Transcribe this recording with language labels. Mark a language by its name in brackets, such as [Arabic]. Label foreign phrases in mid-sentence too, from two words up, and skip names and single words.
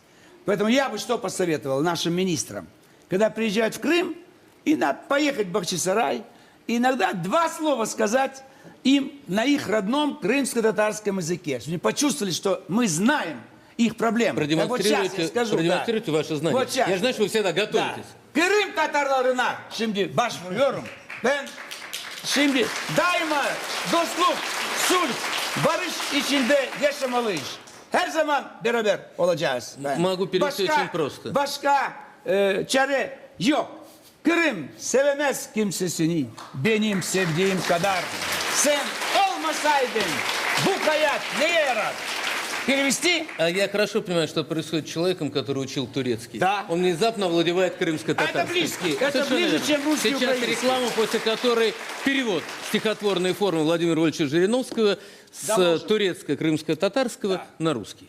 [Russian] Поэтому я бы что посоветовал нашим министрам? Когда приезжают в Крым, и надо поехать в Бахчисарай, и иногда 2 слова сказать им на их родном крымско-татарском языке. Чтобы они почувствовали, что мы знаем их проблемы. Так вот сейчас я скажу, Продемонстрируйте ваши знания. Вот сейчас. Я же знаю, что вы всегда готовитесь. [Turkish] Kırım Tatarlarına şimdi başvuruyorum. Ben şimdi daima dostluk, sulh, barış içinde yaşamalıyız. Her zaman beraber olacağız. [Russian] Могу перевести очень просто. [Turkish] Başka çare yok. Kırım sevemez kimsesini benim sevdiğim kadar. Sen olmasaydın bu hayat neye yarar? [Russian] Перевести? А я хорошо понимаю, что происходит с человеком, который учил турецкий. Да. Он внезапно овладевает крымско-татарским. Это близкий. Это Совершенно ближе, верно. чем русский и Сейчас украинский. реклама, после которой перевод стихотворной формы Владимира Вольевича Жириновского с турецко-крымско-татарского на русский.